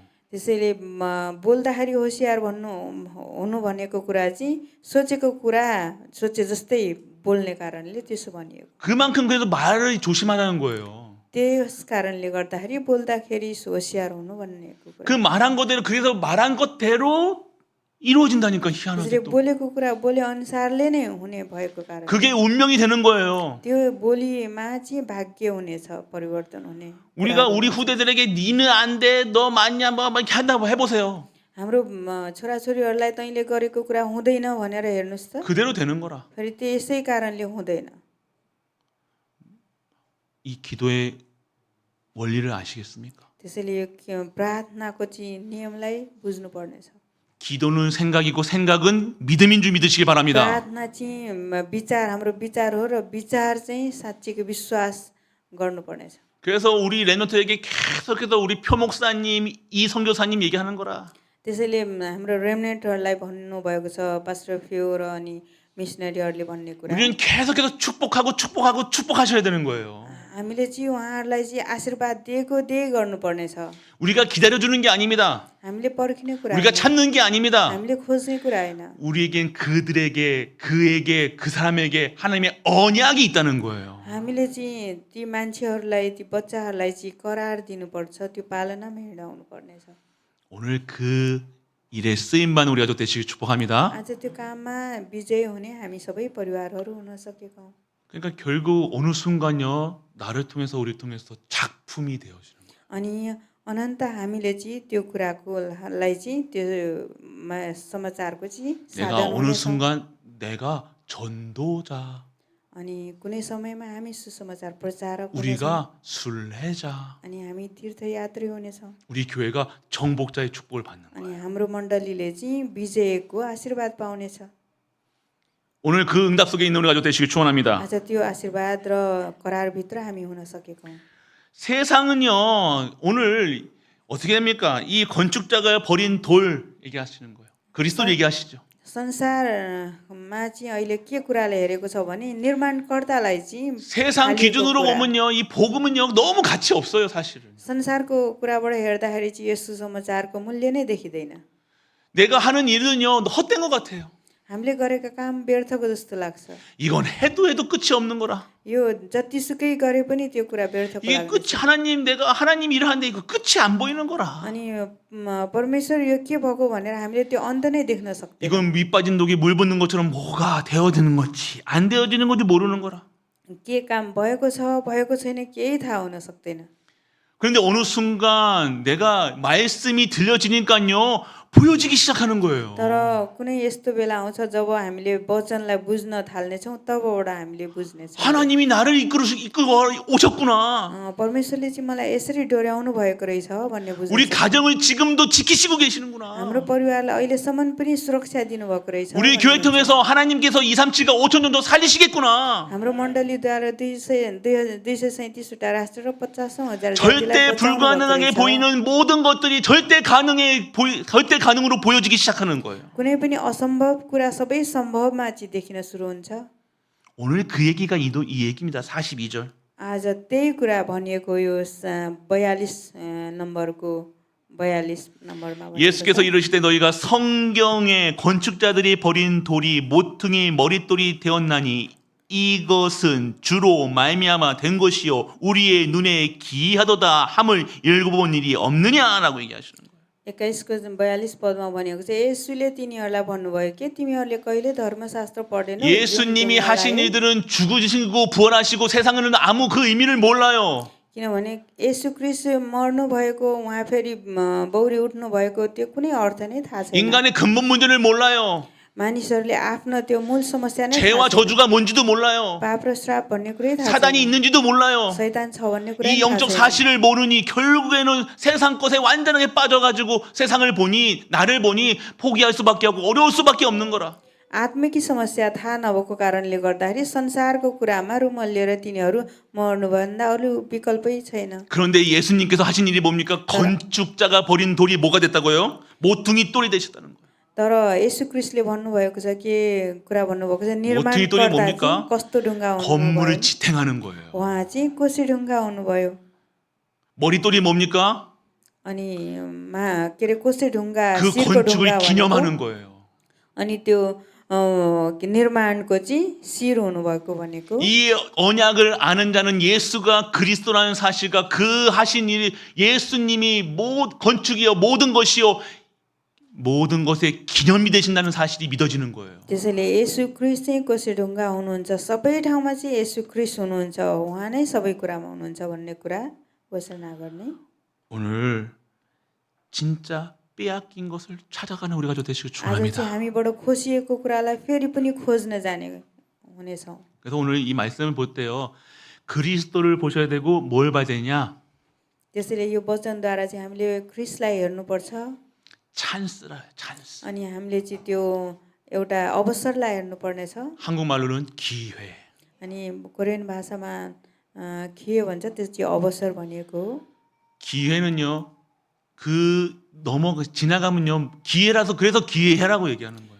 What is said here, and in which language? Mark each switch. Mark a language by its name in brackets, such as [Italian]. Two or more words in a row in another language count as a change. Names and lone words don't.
[Nepali] त्यसैले बोल्दाखेरि होसियार हुनु भनेको कुरा चाहिँ सोचेको कुरा सोचे जस्तै बोल्ने कारणले त्यसो भनिएको। [Korean] 그만큼 그래서 말을 조심하라는 거예요. [Nepali] त्यस कारणले गर्दाखेरि बोल्दाखेरि होसियार हुनु भनेको कुरा। [Korean] 그 말한 거대로 그래서 말한 것대로 이루어진다니까 희한하게 [Nepali] त्यसले [Korean] 또. [Nepali] बोलेको कुरा बोले अनुसारले नै हुने भएको कारण। [Korean] 그게 운명이 되는 거예요. [Nepali] त्यो बोलीमा चाहिँ भाग्य हुनेछ, परिवर्तन हुने। [Korean] 우리가 우리 후대들에게 니는 안 돼, 너 맞냐, 뭐 이렇게 한다고 해보세요. [Nepali] हाम्रो छोराछोरीहरूलाई तैँले गरेको कुरा हुँदैन भनेर हेर्नुहोस् त। [Korean] 그대로 되는 거라. [Nepali] फेरि त्यसै कारणले हुँदैन। [Korean] 이 기도의 원리를 아시겠습니까? [Nepali] त्यसैले यो प्रार्थनाको चाहिँ नियमलाई बुझ्नुपर्नेछ। [Korean] 기도는 생각이고 생각은 믿음인 줄 믿으시기 바랍니다. [Nepali] प्रार्थना चाहिँ विचार, हाम्रो विचार हो र विचार चाहिँ साँच्चीको विश्वास गर्नुपर्नेछ। [Korean] 그래서 우리 렘넌트에게 계속해서 우리 표목사님, 이 선교사님 얘기하는 거라. [Nepali] त्यसैले हाम्रो रेमनेन्टहरूलाई भन्नुभएको छ पास्टर फ्यो र अनि मिसनरीहरूले भन्ने कुरा [Korean] 우리는 계속해서 축복하고 축복하고 축복하셔야 되는 거예요. [Nepali] हामीले चाहिँ उहाँहरूलाई चाहिँ आशीर्वाद दिए गर्नुपर्नेछ [Korean] 우리가 기다려주는 게 아닙니다. [Nepali] हामीले पर्खिने कुरा [Korean] 우리가 [Nepali] होइन [Korean] 찾는 게 아닙니다. [Nepali] हामीले खोज्ने कुरा होइन [Korean] 우리에겐 그들에게, 그에게, 그 사람에게 하나님의 언약이 있다는 거예요. [Nepali] हामीले चाहिँ ती मान्छेहरूलाई ती बच्चाहरूलाई चाहिँ करार दिनुपर्छ त्यो पालनामा हिँडाउनु पर्नेछ [Korean] 오늘 그 일에 쓰임받는 우리 가족 되시길 축복합니다. [Nepali] आज त्यो काममा विजय हुने हामी सबै परिवारहरू हुन सकेका हौँ [Korean] 그러니까 결국 어느 순간요, 나를 통해서 우리 통해서 작품이 되어지는 거예요. [Nepali] अनि अनन्त हामीले चाहिँ त्यो कुराकोलाई चाहिँ त्यो समाचारको चाहिँ [Korean] 내가 [Nepali] साधन [Korean] 어느 [Nepali] हुनेछौँ [Korean] 순간 내가 전도자, [Nepali] अनि कुनै समयमा हामी सुसमाचार प्रचारक हुनेछौँ [Korean] 우리가 순례자, [Nepali] अनि हामी तीर्थयात्री हुनेछौँ [Korean] 우리 교회가 정복자의 축복을 받는 거예요. [Nepali] अनि हाम्रो मण्डलीले चाहिँ विजयको आशीर्वाद पाउनेछ [Korean] 오늘 그 응답 속에 있는 우리 가족 되시길 축원합니다. [Nepali] आज त्यो आशीर्वाद र करारभित्र हामी हुन सकेका हौँ [Korean] 세상은요, 오늘 어떻게 됩니까? 이 건축자가 버린 돌 얘기하시는 거예요. 그리스도 얘기하시죠. [Nepali] संसारमा चाहिँ अहिले के कुराले हेरेको छ भने निर्माणकर्तालाई चाहिँ [Korean] 세상 [Nepali] हालिएको [Korean] 기준으로 [Nepali] कुरा। [Korean] 보면요, 이 복음은요 너무 가치 없어요, 사실은. [Nepali] संसारको कुराबाट हेर्दाखेरि चाहिँ यस सुसमाचारको मूल्य नै देखिँदैन [Korean] 내가 하는 일은요 헛된 것 같아요. [Nepali] हामीले गरेका काम व्यर्थको जस्तो लाग्छ [Korean] 이건 해도 끝이 없는 거라. [Nepali] यो जतिसुकै गरे पनि त्यो कुरा व्यर्थको [Korean] 이게 [Nepali] लाग्छ [Korean] 끝이 내가 하나님 일을 하는데 이거 끝이 안 보이는 거라. [Nepali] अनि परमेश्वर यो के भएको भनेर हामीले त्यो अन्त नै देख्न सक्दैन [Korean] 이건 밑 빠진 독이 물 붓는 것처럼 뭐가 되어지는 건지 안 되어지는 건지 모르는 거라. [Nepali] के काम भएको छ भएको छैन केही थाहा हुन सक्दैन [Korean] 그런데 어느 순간 내가 말씀이 들려지니까요 보여지기 시작하는 거예요. [Nepali] तर कुनै यस्तो बेला आउँछ जब हामीले वचनलाई बुझ्न थाल्नेछौँ तबबाट हामीले बुझ्नेछौँ [Korean] 하나님이 나를 이끌고 오셨구나. [Nepali] परमेश्वरले चाहिँ मलाई यसरी डोर्याउनु भएको रहेछ भन्ने बुझ्नु [Korean] 우리 가정을 지금도 지키시고 계시는구나. [Nepali] हाम्रो परिवारलाई अहिलेसम्म पनि सुरक्षा दिनुभएको रहेछ [Korean] 우리 교회 통해서 하나님께서 237가 5천 정도 살리시겠구나. [Nepali] हाम्रो मण्डलीद्वारा 237वटा राष्ट्र र 50,000 [Korean] 절대 불가능하게 보이는 모든 것들이 절대 가능으로 보여지기 시작하는 거예요. [Nepali] कुनै पनि असम्भव कुरा सबै सम्भवमा चाहिँ देखिन सुरु हुन्छ [Korean] 오늘 그 얘기가 이 얘기입니다. 42절. [Nepali] आज त्यही कुरा भनिएको यो 42 नम्बरको 42 नम्बरमा भनिएको [Korean] 예수께서 이르시되 너희가 성경에 건축자들이 버린 돌이 모퉁이 머릿돌이 되었나니 이것은 주로 말미암아 된 것이요 우리의 눈에 기이하도다 함을 읽어본 일이 없느냐라고 얘기하시는 거예요. [Nepali] 21को 42 पदमा भनेको छ येशूले तिनीहरूलाई भन्नुभयो के तिमीहरूले कहिले धर्मशास्त्र पढेनौ [Korean] 예수님이 하신 일들은 죽으시고 부활하시고 세상은 아무 그 의미를 몰라요. [Nepali] किनभने येशू ख्रीष्ट मर्नु भएको उहाँ फेरि बौरी उठ्नु भएको त्यो कुनै अर्थ नै थाहा छैन [Korean] 인간의 근본 문제를 몰라요. [Nepali] मानिसहरूले आफ्नो त्यो मूल समस्या नै [Korean] 죄와 저주가 뭔지도 몰라요. [Nepali] पाप र श्राप भन्ने कुरै थाहा [Korean] 사단이 [Nepali] छैन [Korean] 있는지도 몰라요. [Nepali] शैतान छ भन्ने कुरा [Korean] 이 영적 사실을 모르니 결국에는 세상 것에 완전하게 빠져가지고 세상을 보니 나를 보니 포기할 수밖에 없고 어려울 수밖에 없는 거라. [Nepali] आत्मिकी समस्या थाहा नभएको कारणले गर्दाखेरि संसारको कुरामा रुमल्लिएर तिनीहरू मर्नुभन्दा अरू विकल्पै छैन [Korean] 그런데 예수님께서 하신 일이 뭡니까? 건축자가 버린 돌이 뭐가 됐다고요? 모퉁이 돌이 되셨다는 거예요. [Nepali] तर येशू ख्रीष्टले भन्नुभएको छ के कुरा भन्नुभएको छ [Korean] 모퉁이 돌이 [Nepali] निर्माणकर्ता [Korean] 뭡니까? [Nepali] चाहिँ कस्तो ढुङ्गा हुनुभयो [Korean] 건물을 지탱하는 거예요. [Nepali] उहाँ चाहिँ कोसी ढुङ्गा हुनुभयो [Korean] 머릿돌이 뭡니까? [Nepali] अनि के अरे कोसी ढुङ्गा [Korean] 그 [Nepali] शिरको [Korean] 건축을 [Nepali] ढुङ्गा [Korean] 기념하는 [Nepali] भनेको [Korean] 거예요. [Nepali] अनि त्यो निर्माणको चाहिँ शिर हुनुभएको भनेको [Korean] 이 언약을 아는 자는 예수가 그리스도라는 사실과 그 하신 일 예수님이 건축이요 모든 것이요 모든 것의 기념이 되신다는 사실이 믿어지는 거예요. [Nepali] त्यसैले येशू ख्रीष्ट चाहिँ कोसी ढुङ्गा हुनुहुन्छ सबै ठाउँमा चाहिँ येशू ख्रीष्ट हुनुहुन्छ उहाँ नै सबै कुरामा हुनुहुन्छ भन्ने कुरा घोषणा गर्ने [Korean] 오늘 진짜 빼앗긴 것을 찾아가는 우리가 되시길 [Nepali] आज चाहिँ [Korean] 축원합니다. [Nepali] हामीबाट खोसिएको कुरालाई फेरि पनि खोज्न जाने हुनेछौँ [Korean] 그래서 오늘 이 말씀을 볼 때요. 그리스도를 보셔야 되고 뭘 봐야 되냐? [Nepali] त्यसैले यो वचनद्वारा चाहिँ हामीले ख्रीष्टलाई हेर्नुपर्छ [Korean] 찬스라 찬스. [Nepali] अनि हामीले चाहिँ त्यो एउटा अवसरलाई हेर्नुपर्नेछ [Korean] 한국말로는 기회. [Nepali] अनि कोरियन भाषामा 기회 भन्छ त्यो चाहिँ अवसर भनेको हो. [Korean] 기회는요. 지나가면요. 기회라서 그래서 기회해라고 얘기하는 거예요.